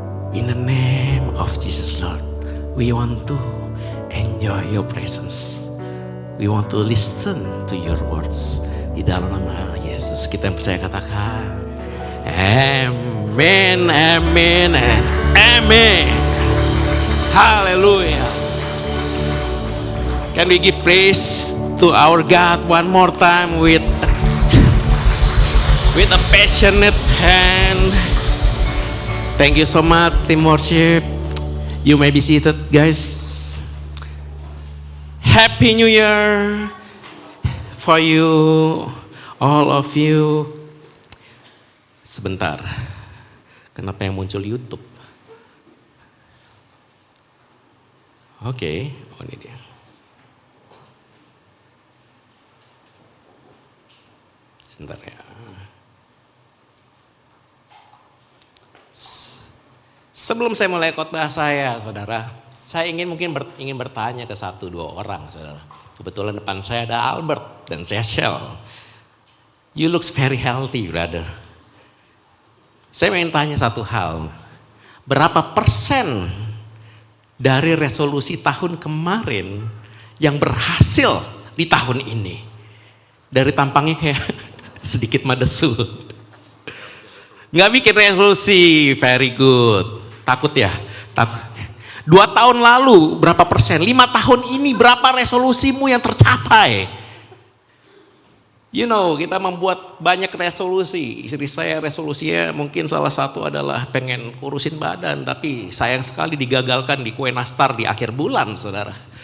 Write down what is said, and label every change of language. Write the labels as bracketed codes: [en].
[en] In the name of Jesus Lord, we want to enjoy your presence. We want to listen to your words. [id] Di dalam nama Yesus kita yang percaya katakan Amen, Amen, and Amen. [en] Hallelujah. Can we give praise to our God one more time with a passionate hand? Thank you so much, team worship. You may be seated, guys. Happy New Year for you, all of you. [id] Sebentar, kenapa yang muncul YouTube? Oke, oh ini dia. Sebentar ya. Sebelum saya mulai khotbah saya, saudara, saya ingin bertanya ke 1-2 orang, saudara. Kebetulan depan saya ada Albert dan Cecil. [en] You looks very healthy, brother. [id] Saya ingin tanya satu hal. Berapa persen dari resolusi tahun kemarin yang berhasil di tahun ini? Dari tampangnya kayak sedikit madesu. Nggak bikin resolusi, [en] very good. [id] Takut ya? Takut. 2 tahun lalu berapa persen? 5 tahun ini berapa resolusimu yang tercapai? [en] You know, [id] kita membuat banyak resolusi. Istri saya resolusinya mungkin salah satu adalah pengen kurusin badan. Tapi sayang sekali digagalkan di kue nastar di akhir bulan, saudara.